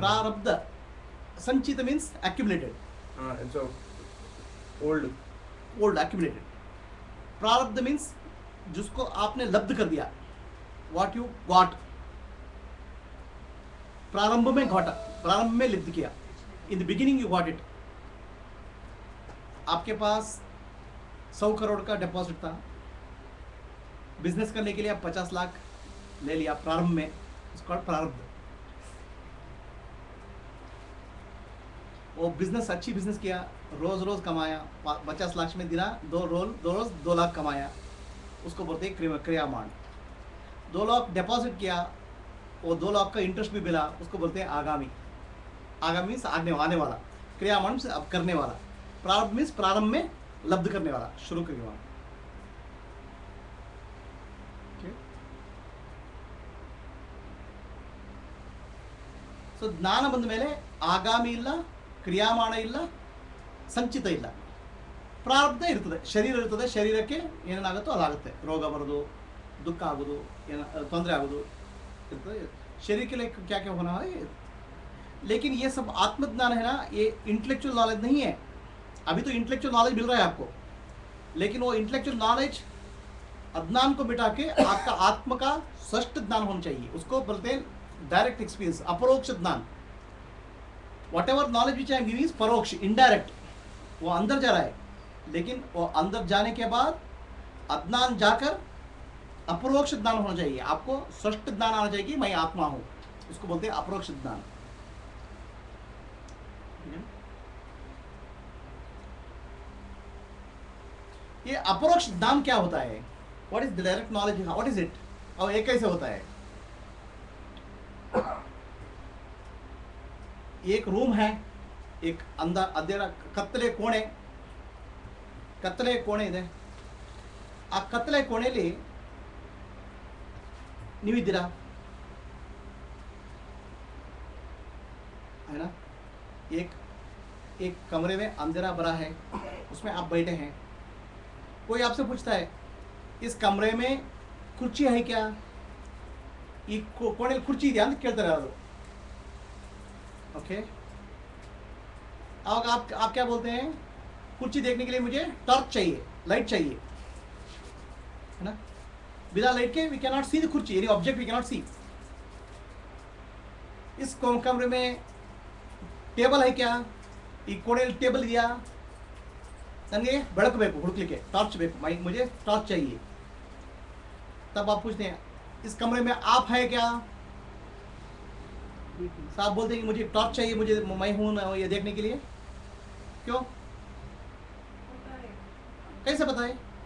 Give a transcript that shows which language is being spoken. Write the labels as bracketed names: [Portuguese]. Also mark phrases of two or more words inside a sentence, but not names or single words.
[Hindi] प्रारब्ध संचित [English] means accumulated. हाँ, it's old accumulated. [Hindi] प्रारब्ध मीन्स जिसको आपने लब्ध कर दिया, [English] what you got. [Hindi] प्रारंभ में घटा, प्रारंभ में लब्ध किया, [English] in the beginning you got it. [Hindi] आपके पास 100 करोड़ का डिपॉजिट था, बिजनेस करने के लिए आप 50 लाख ले लिया प्रारंभ में, इसको प्रारब्ध. वो बिजनेस अच्छी बिजनेस किया, रोज रोज कमाया, 50 लाख में दिना दो रोज 2 लाख कमाया, उसको बोलते हैं क्रियामान. 2 लाख डिपॉजिट किया, वो 2 लाख का इंटरेस्ट भी मिला, उसको बोलते हैं आगामी. आगामी मीन्स आने वाला, क्रियामान मीन्स अब करने वाला, प्रारब्ध मीन्स प्रारंभ में लब्ध करने वाला, शुरू करने वाला. [Kannada] ಸೊ ಜ್ಞಾನ ಬಂದ ಮೇಲೆ ಆಗಾಮಿ ಇಲ್ಲ, ಕ್ರಿಯಾಮಾಣ ಇಲ್ಲ, ಸಂಚಿತ ಇಲ್ಲ, ಪ್ರಾರಬ್ಧ ಇರ್ತದೆ. ಶರೀರ ಇರ್ತದೆ, ಶರೀರಕ್ಕೆ ಏನೇನಾಗುತ್ತೋ ಅದಾಗುತ್ತೆ. ರೋಗ ಬರೋದು, ದುಃಖ ಆಗೋದು, ತೊಂದರೆ ಆಗೋದು ಇರ್ತದೆ. [Hindi] शरीर के लिए क्या क्या होना है. लेकिन ये सब आत्मज्ञान है ना, ये [English] intellectual knowledge [Hindi] नहीं है. अभी तो [English] intellectual knowledge [Hindi] मिल रहा है आपको, लेकिन वो [English] intellectual knowledge [Hindi] अज्ञान को मिटा के आपका आत्म का स्पष्ट ज्ञान होना चाहिए. उसको बोलते हैं [English] direct experience, [Hindi] अपरोक्ष ज्ञान. [English] whatever knowledge which I am giving is परोक्ष, इनडायरेक्ट, [Hindi] वो अंदर जा रहा है. लेकिन वो अंदर जाने के बाद अज्ञान जाकर अपरोक्ष ज्ञान होना चाहिए. आपको स्पष्ट ज्ञान आना चाहिए कि मैं आत्मा हूं, उसको बोलते हैं अपरोक्ष ज्ञान. ये अपरोक्ष ज्ञान क्या होता है? [English] what is the direct knowledge, what is it, [Hindi] और ये कैसे होता है? एक रूम है, एक अंदर अंधेरा [Kannada] ಕತ್ತಲೆ ಕೋಣೆ ಇದೆ. ಆ ಕತ್ತಲೆ ಕೋಣೆಯಲ್ಲಿ ನೀವಿದ್ದೀರಾ, [Hindi] है ना? एक कमरे में अंधेरा भरा है, उसमें आप बैठे हैं. कोई आपसे पूछता है इस कमरे में कुर्सी है क्या, [Kannada] ಈ ಕೋಣೆಯಲ್ಲಿ ಕುರ್ಚಿ ಇದೆಯಾ ಅಂತ ಕೇಳ್ತಾರೆ ಅವರು. [Hindi] ओके, अब आप क्या बोलते हैं? कुर्सी देखने के लिए मुझे टॉर्च चाहिए, लाइट चाहिए, है ना? बिना लाइट के [English] we cannot see the कुर्सी, any object we cannot see. [Hindi] इस कमरे में ಟೇಬಲ್ है क्या, [Kannada] ಈ ಕೋಣೆಯಲ್ಲಿ ಟೇಬಲ್ ಇದೆಯಾ, ನನಗೆ ಬೆಳಕು ಬೇಕು, ಹುಡುಕ್ಲಿಕ್ಕೆ ಟಾರ್ಚ್ ಬೇಕು, [Hindi] मुझे टॉर्च चाहिए. तब आप पूछते हैं इस कमरे में आप है क्या, साहब बोलते हैं कि मुझे टॉर्च चाहिए, मुझे मैं हूं ना ये देखने के लिए. क्यों, कैसे पता है?